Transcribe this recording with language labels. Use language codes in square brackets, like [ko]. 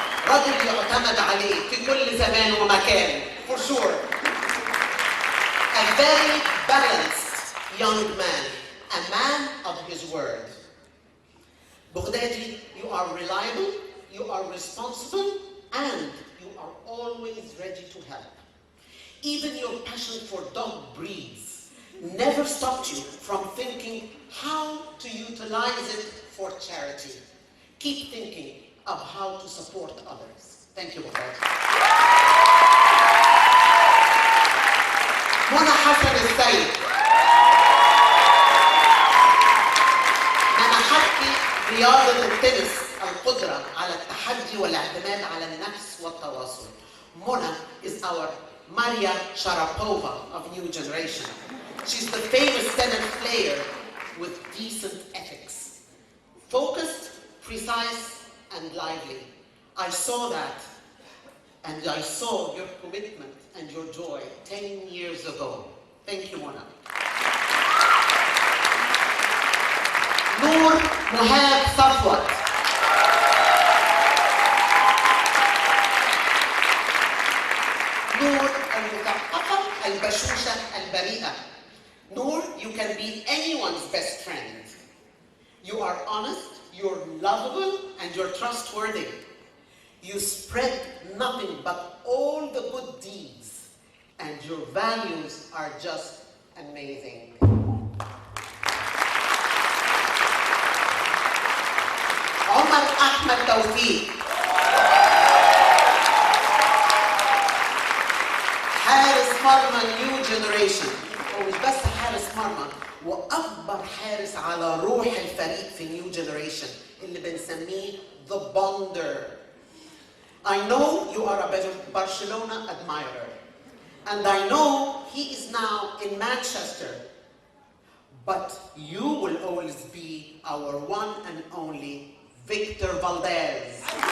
[ar] رجل يعتمد عليه في كل زمان ومكان, [en] for sure. A very balanced young man, a man of his word. Boghdadi, you are reliable, you are responsible, and you are always ready to help. Even your passion for dog breeds never stopped you from thinking how to utilize it for charity. Keep thinking of how to support others. Thank you, Boghdadi. Mona Hassan al-Said. [ar] منحتني رياضة التنس القدرة على التحدي والاعتماد على النفس والتواصل. [en] Mona is our Maria Sharapova of New Generation. She's the famous tennis player with decent ethics. Focused, precise, and lively. I saw that, and I saw your commitment and your joy 10 years ago. Thank you, Mona. Noor Mohab Safwat. [ar] Noor المثقفة البشوشة البريئة. [en] Noor, you can be anyone's best friend. You are honest, you're lovable, and you're trustworthy. You spread nothing but all the good deeds, and your values are just amazing. Omar Ahmed Tawfiq. [ar] حارس مرمى New Generation. ومش بس حارس مرمى, وأكبر حارس على روح الفريق في نيو جنريشن اللي بنسميه [en] the bonder. I know you are a Barcelona admirer, and I know he is now in Manchester, but you will always be our one and only Victor Valdez.